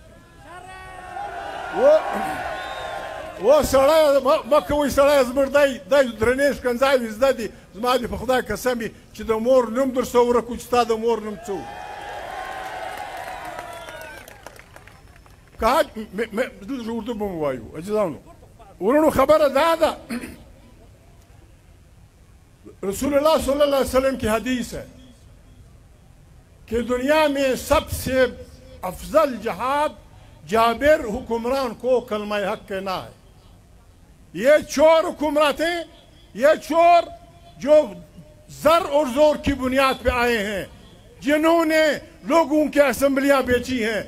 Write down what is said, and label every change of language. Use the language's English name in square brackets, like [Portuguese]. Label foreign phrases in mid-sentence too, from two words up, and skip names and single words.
[Pashto] و سړی مه کوئ سړی زموږ دی درنې ښکنځاوې زده دي. زما دې په خدای قسم وي چې د مور نوم در څه ورک و چې ستا د مور نوم څه و. اردو به مو وایو اجزاونو. ورونو خبره دا ده [Urdu] رسول اللہ صلی اللہ علیہ وسلم کی حدیث ہے کہ دنیا میں سب سے افضل جہاد جابر حکمران کو کلمہ حق کہنا ہے. یہ چور حکمران تھے، یہ چور جو زر اور زور کی بنیاد پہ آئے ہیں، جنہوں نے لوگوں کی اسمبلیاں بیچی ہیں.